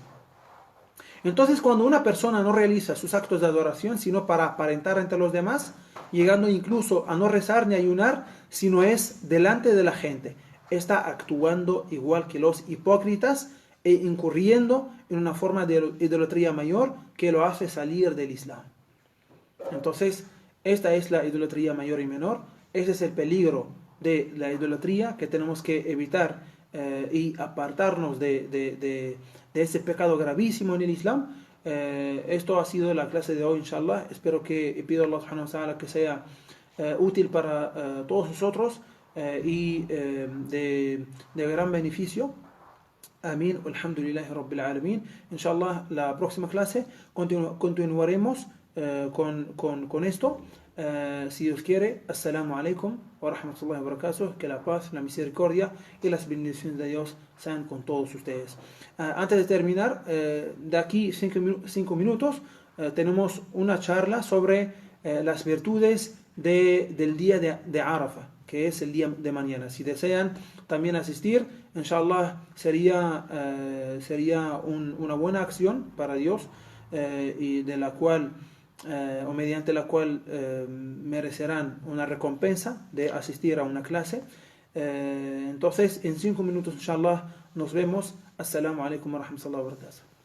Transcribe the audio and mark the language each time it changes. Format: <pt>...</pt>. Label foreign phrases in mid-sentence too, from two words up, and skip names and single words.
<es>Entonces, cuando una persona no realiza sus actos de adoración sino para aparentar ante los demás, llegando incluso a no rezar ni ayunar, sino es delante de la gente, está actuando igual que los hipócritas e incurriendo en una forma de idolatría mayor que lo hace salir del Islam. Entonces, Esta es la idolatría mayor y menor. Ese es el peligro de la idolatría que tenemos que evitar y apartarnos de ese pecado gravísimo en el Islam. Esto ha sido la clase de hoy, inshallah. Espero que pido a Allah</es> <ar>سبحانه وتعالى</ar> <es>que sea útil para todos nosotros y de gran beneficio. Amén.</es> <ar>الحمد لله رب العالمين.</ar> <es>Inshallah, la próxima clase continuaremos con esto. Si Dios quiere.</es> <ar>السلام عليكم ورحمة الله وبركاته.</ar> <es>Que la paz, la misericordia y las bendiciones de Dios sean con todos ustedes. Antes de terminar, de aquí 5 minutos, tenemos una charla sobre las virtudes del día de Arafah, que es el día de mañana. Si desean también asistir, inshallah, sería una buena acción para Dios y de la cual o mediante la cual merecerán una recompensa de asistir a una clase. Entonces, en 5 minutos, inshallah, nos vemos.</es> <ar>السلام عليكم ورحمة الله وبركاته.</ar>